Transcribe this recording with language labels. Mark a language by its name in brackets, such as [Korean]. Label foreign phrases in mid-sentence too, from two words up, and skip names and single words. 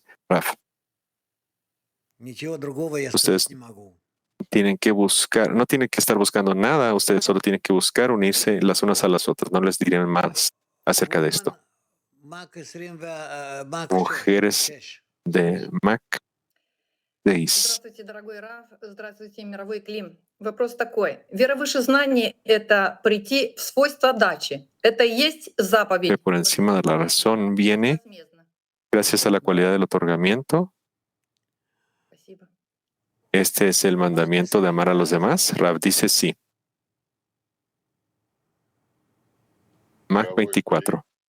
[Spanish] Raf, ustedes tienen que buscar, no tienen que estar buscando nada, ustedes solo tienen que buscar unirse las unas a las otras. No les diré más acerca de esto. Mujeres de Mac 6. [Russian] Здравствуйте, дорогой Раф. Здравствуйте, мировой Клим. Вопрос такой. Вера выше знаний — это прийти в свойство дачи. Это и есть заповедь. [Spanish] Que por encima de la razón viene gracias a la cualidad del otorgamiento. Este es el mandamiento de amar a los demás. Rav dice sí. Mac 24.